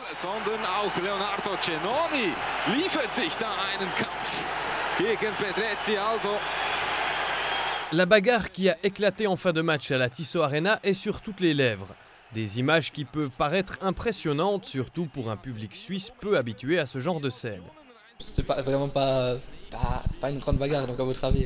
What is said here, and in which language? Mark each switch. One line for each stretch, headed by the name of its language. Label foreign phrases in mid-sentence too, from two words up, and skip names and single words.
German: sondern auch Leonardo Cenoni liefert sich da einen Kampf gegen Pedretti.
French: La bagarre qui a éclaté en fin de match à la Tissot Arena est sur toutes les lèvres. Des images qui peuvent paraître impressionnantes, surtout pour un public suisse peu habitué à ce genre de scène. C'était vraiment pas une grande bagarre, donc à votre avis?